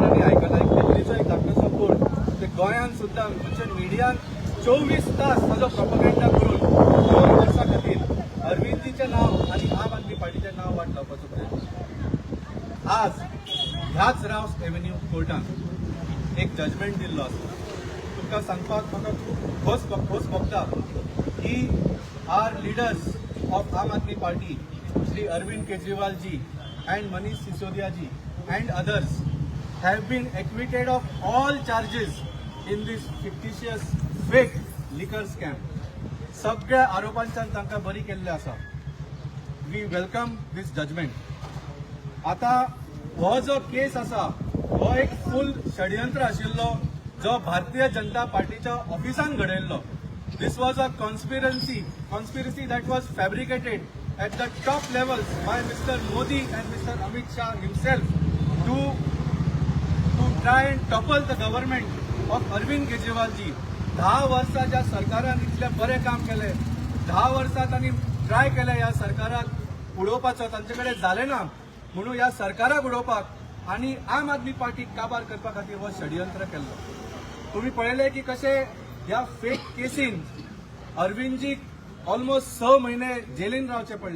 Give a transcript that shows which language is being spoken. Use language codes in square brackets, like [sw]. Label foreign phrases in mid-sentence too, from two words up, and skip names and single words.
[kok] एक दिल्लीचो एक धाकटोसो कोर्ट ते गोंयांत सुद्दां म्हणजे मिडियान 24 तास ताजो प्रोपगेंडा करून 2 वर्सां खातीर अरविंदजीचें नांव आनी आम आदमी पार्टीचें नांव वाट लावपाचो प्रयत्न. आज ह्याच रावस एव्हेन्यू कोर्टान एक जजमेंट दिल्लो आसा. तुमकां सांगपाक म्हाका खोस भोगता की [en] our leaders of Aam Aadmi Party Shri Arvind Kejriwal ji and Manish Sisodia ji and others have been acquitted of all charges in this fictitious fake liquor scam. [kok] सगळ्या आरोपांच्यान तांकां बरी केल्ले आसा. [en] we welcome this judgement. [kok] आता हो जो केस आसा हो एक फुल षडयंत्र आशिल्लो जो भारतीय जनता पार्टीच्या ऑफिसान घडयल्लो. [en] this was a conspiracy that was fabricated at the top levels by Mr. Modi and Mr. Amit Shah himself to try and topple the government of Arvind Kejriwal ji. [kok] 10 वर्साच्या सरकारान इतले बरे काम केले. 10 वर्सां तांणी ट्राय केले ह्या सरकाराक उडोवपाचो, तांचे कडेन जालें ना म्हणून ह्या सरकाराक उडोवपाक आनी आम आदमी पार्टीक काबार करपा खातीर हो षडयंत्र केल्लो. तुम्ही पळयले की कशे ह्या फेक केसीन अरविंदजीक ऑलमोस्ट 6 महिने जेलीन रावचे पडले.